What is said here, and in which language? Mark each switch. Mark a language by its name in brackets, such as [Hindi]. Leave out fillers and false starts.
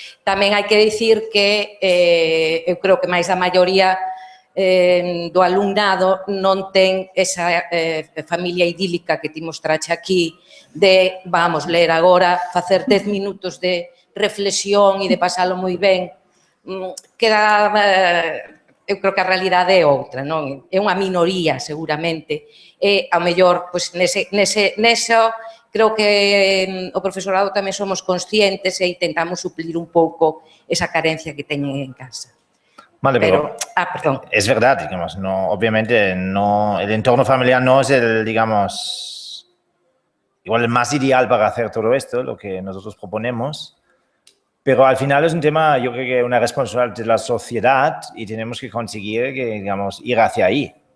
[Galician] Tamén hai que dicir que eu creo que máis da maioría do alumnado non ten esa familia idílica que ti mostrache aquí de, vamos, ler agora, facer 10 minutos de reflexión e de pasalo moi ben. Queda, eu creo que a realidade é outra, non? É unha minoría, seguramente. E, ao mellor, pois, neso, creo que o profesorado tamén somos conscientes e intentamos suplir un pouco esa carencia que teñen en casa. Vale, pero perdón. [Spanish] Es verdad, digamos, no, obviamente no, el entorno familiar no es el, digamos, igual el más ideal para hacer todo esto, lo que nosotros proponemos, pero al final es un tema, yo creo que una responsabilidad de la sociedad y tenemos que conseguir que, digamos, ir hacia ahí.